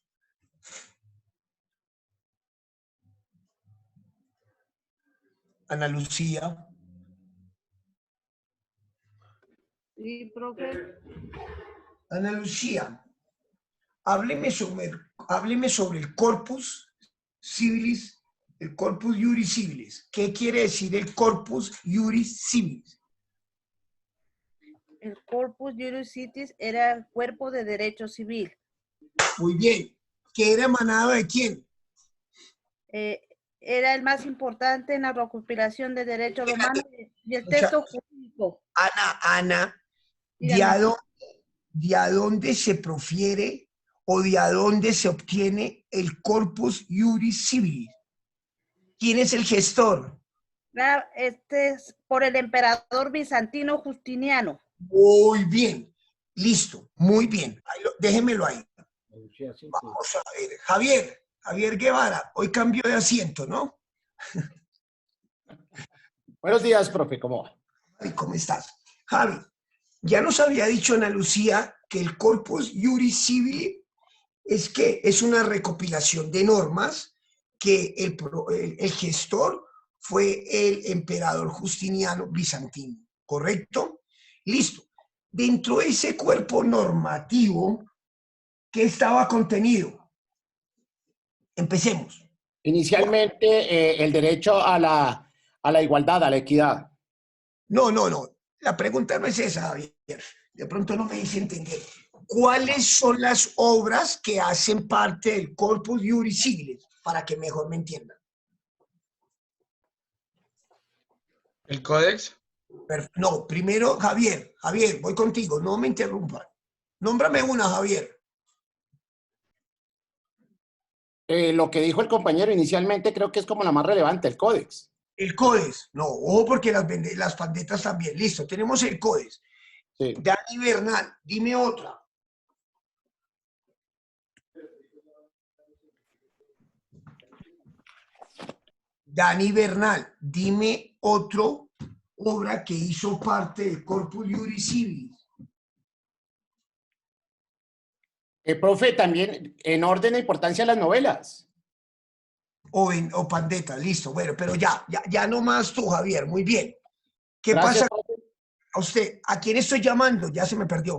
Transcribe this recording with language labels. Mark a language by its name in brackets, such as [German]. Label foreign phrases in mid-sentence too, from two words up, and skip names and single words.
[Spanish] Ana Lucía. Sí, profe. Ana Lucía, hábleme sobre el corpus civilis, el corpus iuris civilis. ¿Qué quiere decir el corpus iuris civilis? El Corpus Juris Civis era el cuerpo de derecho civil. Muy bien. ¿Qué era emanado de quién? Era el más importante en la recopilación de derecho romano y el texto jurídico. Ana, ¿de a dónde se profiere o de a dónde se obtiene el corpus iuris civilis? ¿Quién es el gestor? Este es por el emperador bizantino Justiniano. Muy bien. Listo. Muy bien. Déjemelo ahí. Vamos a ver. Javier Guevara, hoy cambió de asiento, ¿no? Buenos días, profe, ¿cómo va? Javi, ¿cómo estás? Javi, ya nos había dicho Ana Lucía que el corpus iuris civili es una recopilación de normas que el gestor fue el emperador Justiniano bizantino, ¿correcto? Listo. Dentro de ese cuerpo normativo, ¿qué estaba contenido? Empecemos. Inicialmente, el derecho a la igualdad, a la equidad. No. La pregunta no es esa, Javier. De pronto no me hice entender. ¿Cuáles son las obras que hacen parte del corpus iuris civilis? Para que mejor me entiendan. ¿El códex? No, primero, Javier, voy contigo, no me interrumpa. Nómbrame una, Javier. Lo que dijo el compañero inicialmente creo que es como la más relevante, el códex. El códex, no, ojo porque las pandetas también. Listo, tenemos el códex. Sí. Dani Bernal, dime otra. Dani Bernal, dime otro obra que hizo parte del corpus iuris civilis. Profe, también en orden de importancia las novelas. O pandeta, listo, bueno, pero ya no más tú, Javier, muy bien. ¿Qué Gracias, pasa a usted? ¿A quién estoy llamando? Ya se me perdió.